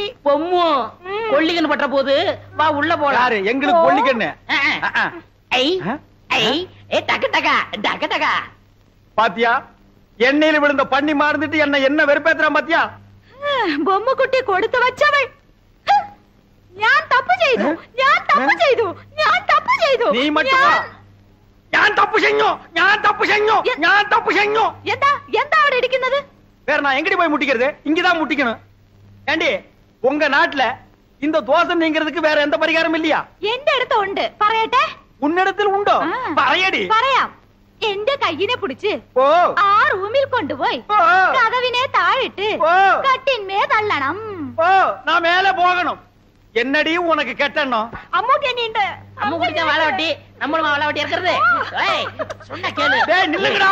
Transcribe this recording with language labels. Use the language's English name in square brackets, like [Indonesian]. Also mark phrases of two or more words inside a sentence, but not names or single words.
[Tamil] பொம்மு கொல்லிக்கன்னு பட்ட போது வா உள்ள போலாம். யாரு எங்களுக்கு கொல்லிக்கன்னு? டக்கு டக்கா டக்கு டக்கா. பாத்தியா எண்ணெயில விழுந்த பண்ணி மாறுந்துட்டு என்ன வெறுப்பேத்துறான் பாத்தியா? பொம்முக்குட்டி கொடுத்து வச்சவள். [Malayalam] ഞാൻ തപ്പ് ചെയ്തു. ഞാൻ തപ്പ് ചെയ്തു. ഞാൻ തപ്പ് ചെയ്തു. നീ மட்டும் ഞാൻ തപ്പ് ചെയ്ഞ്ഞു. ഞാൻ തപ്പ് ചെയ്ഞ്ഞു. ഞാൻ തപ്പ് ചെയ്ഞ്ഞു. എന്താ എന്താ അവിടെ ഇരിക്കുന്നത്? [Tamil] வேற நான் எங்கடி போய் முட்டிக்கிறது? இங்கதான் முட்டிக்கணும். ஏண்டி உங்க நாட்டுல இந்த தோசை நீங்கிறதுக்கு வேற எந்த பரிகாரம் இல்லையா? [Malayalam] എന്റെ അടുത്ത് ഉണ്ട്. പറയട്ടെ? [Tamil] உன்னிடத்தில் உண்டோ? [Malayalam] പറയடி. പറയാം. എന്റെ കയ്യിനെ പിടിച്ച് ആ റൂമിൽ കൊണ്ടുപോയി കതവിനെ താഴിട്ട് കട്ടിന്മേ തള്ളണം. [Tamil] நான் மேல போகணும். என்னடி உனக்கு கெட்டணும்? அம்முக்கு என்னிண்டு. அம்முக்குட்டி தான் வாழ வெட்டி, நம்மளும் வாழ வெட்டி இருக்கிறது. சொன்ன கேளு. டேய் நில்லுங்கடா.